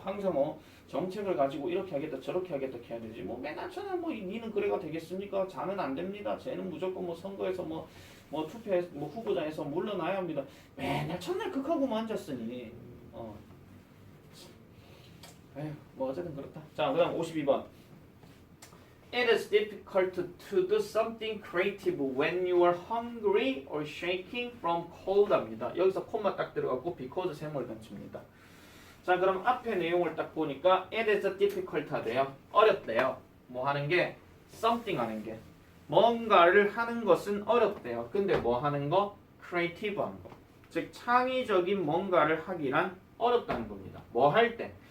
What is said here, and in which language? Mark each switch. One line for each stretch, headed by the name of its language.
Korean: 항상 정책을 가지고 이렇게 하겠다 저렇게 하겠다 해야 되지. 뭐 맨날 첫날 뭐 니는 그래가 되겠습니까? 자는 안 됩니다. 쟤는 무조건 뭐 선거에서 뭐 투표해서 뭐 후보자에서 물러나야 합니다. 맨날 첫날 극하고만 앉았으니 에휴 뭐 어쨌든 그렇다. 자 그다음 52번.
English: It is difficult to do something creative when you are hungry or shaking from cold
Korean: 합니다. 여기서 콤마 딱 들어가고 because 셈을 던집니다. 자 그럼 앞에 내용을 딱 보니까
English: it is difficult
Korean: 하대요. 어렵대요. 뭐 하는 게? something 하는 게. 뭔가를 하는 것은 어렵대요. 근데 뭐 하는 거? creative 하는 거. 즉 창의적인 뭔가를 하기란 어렵다는 겁니다. 뭐 할 때?